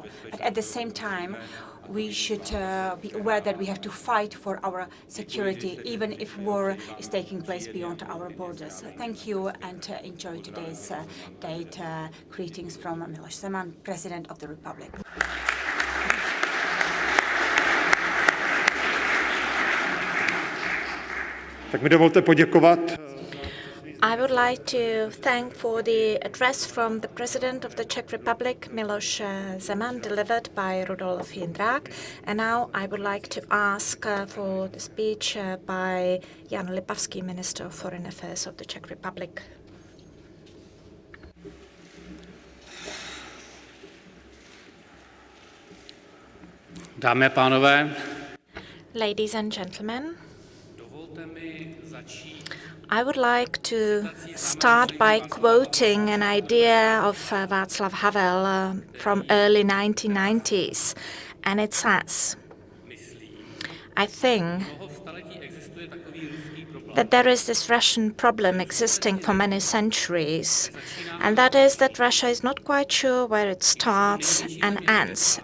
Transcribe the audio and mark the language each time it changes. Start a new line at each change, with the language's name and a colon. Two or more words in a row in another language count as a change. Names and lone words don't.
English: But at the same time, we should be aware that we have to fight for our security, even if war is taking place beyond our borders. Thank you and enjoy today's date. Greetings from Miloš Zeman, President of the Republic.
Czech: Tak mi dovolte poděkovat.
English: I would like to thank for the address from the President of the Czech Republic, Miloš Zeman, delivered by Rudolf Jindrák. And now I would like to ask for the speech by Jan Lipavský, Minister of Foreign Affairs of the Czech Republic.
Czech: Dámy a pánové,
English: Ladies and gentlemen, I would like to start by quoting an idea of Václav Havel from early 1990s, and it says, I think that there is this Russian problem existing for many centuries, and that is that Russia is not quite sure where it starts and ends.